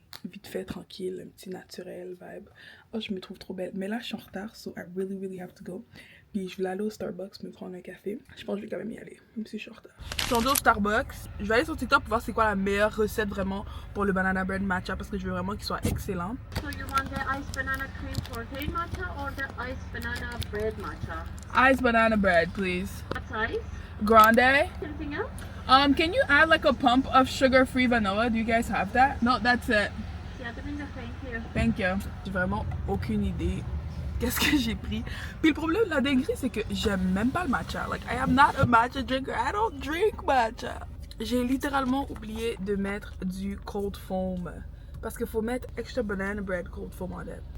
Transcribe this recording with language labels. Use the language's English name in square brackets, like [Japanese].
[French] Vite fait, tranquille, un petit naturel vibe. Oh, je me trouve trop belle. Mais là, je suis en retard, [English] so I really have to go. [French] Puis je voulais aller au Starbucks me prendre un café. Je pense que je vais quand même y aller, même si je suis en retard. Je suis rendue au Starbucks. Je vais aller sur TikTok pour voir c'est quoi la meilleure recette vraiment pour le banana bread matcha parce que je veux vraiment qu'il soit excellent. [English] So you want the iced banana cream forte matcha or the iced banana bread matcha? Iced banana bread, please. What size? Grande. Anything else? Can you add like a pump of sugar-free vanilla? Do you guys have that? No, that's it. Yeah, thank you. Thank you. [French] J'ai vraiment aucune idée. Qu'est-ce que j'ai pris? Puis le problème de la dinguerie, c'est que j'aime même pas le matcha. [English] Like, I am not a matcha drinker. I don't drink matcha. [French] J'ai littéralement oublié de mettre du cold foam. Parce qu'il faut mettre extra banana bread cold foam en dedans.